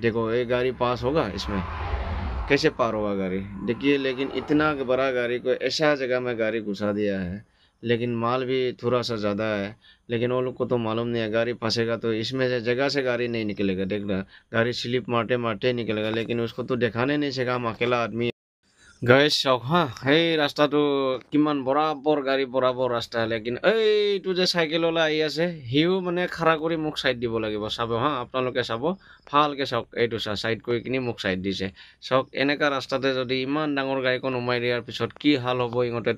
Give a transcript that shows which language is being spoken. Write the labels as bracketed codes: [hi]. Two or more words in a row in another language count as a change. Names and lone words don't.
[hi] देखो ये गाड़ी पास होगा, इसमें कैसे पार होगा गाड़ी, देखिए। लेकिन इतना बड़ा गाड़ी को ऐसा जगह में गाड़ी घुसा दिया है, लेकिन माल भी थोड़ा सा ज़्यादा है। लेकिन वो लोग को तो मालूम नहीं है गाड़ी फंसेगा तो इसमें से जगह से गाड़ी नहीं निकलेगा। देख रहा, गाड़ी स्लिप मारते मारते निकलेगा, लेकिन उसको तो दिखाने नहीं सका, हम अकेला आदमी। [as] গাইজ চাওক হা, সেই ৰাস্তাটো কিমান বৰাবৰ গাড়ী বৰাবৰ ৰাস্তা, লেকিন এইটো যে চাইকেললৈ আহি আছে সিও মানে খাৰা কৰি মোক চাইড দিব লাগিব। চাব হা, আপোনালোকে চাব ভালকৈ চাওক, এইটো চাইড কৰি কিনি মোক চাইড দিছে। চাওক এনেকা ৰাস্তাতে যদি ইমান ডাঙৰ গাড়ীখন সোমাই দিয়াৰ পিছত কি হাল হ'ব ইহঁতেতো।